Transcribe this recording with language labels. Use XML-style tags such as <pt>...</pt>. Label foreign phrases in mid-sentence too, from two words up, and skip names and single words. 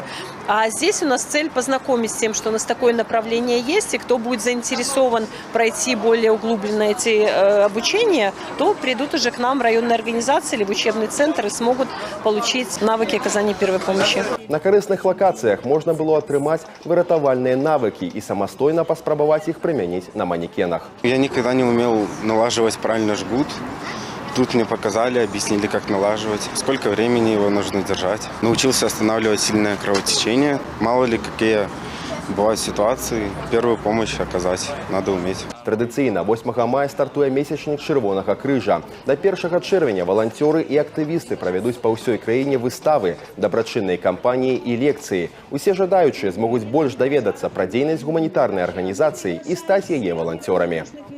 <ru>А здесь у нас цель познакомить с тем, что у нас такое направление есть, и кто будет заинтересован пройти более углубленно эти обучения, то придут уже к нам в районные организации или в учебный центр и смогут получить навыки оказания первой помощи.</ru> <be>На карысных лакациях можно было атрымаць выратавальныя навыки и самостойно паспрабаваць</be> <ru>их применить на манекенах. Я никогда не умел налаживать правильно жгут. Тут мне показали, объяснили, как налаживать, сколько времени его нужно держать. Научился останавливать сильное кровотечение. Мало ли, какие бывают ситуации, первую помощь оказать надо уметь.</ru> <be>Традыцыйна 8 мая стартуе месячнік Чырвонага крыжа. До 1 чэрвеня валанцёры і актывісты правядуць па ўсёй краіне выставы, дабрачынныя кампаніі і лекцыі. Усе жадаючыя змогуць больш даведацца пра дзейнасць гуманітарнай арганізацыі і стаць яе валанцёрамі.</be>